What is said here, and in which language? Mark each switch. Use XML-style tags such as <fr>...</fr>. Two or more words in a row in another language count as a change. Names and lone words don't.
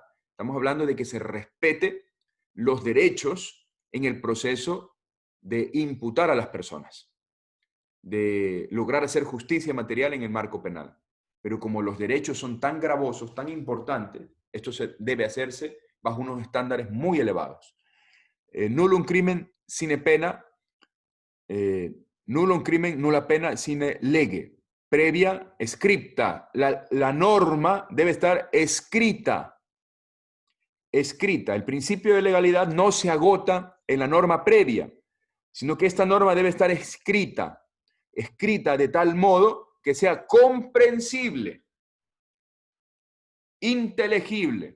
<es>Estamos hablando de que se respete los derechos en el proceso de imputar a las personas, de lograr hacer justicia material en el marco penal. Pero como los derechos son tan gravosos, tan importantes, esto debe hacerse bajo unos estándares muy elevados.</es> <la>Nullum crimen sine pena, nullum crimen nulla pena sine lege. Previa scripta.</la> <es>La norma debe estar escrita. Escrita. El principio de legalidad no se agota en la norma previa, sino que esta norma debe estar escrita. Escrita de tal modo que sea comprensible, inteligible.</es>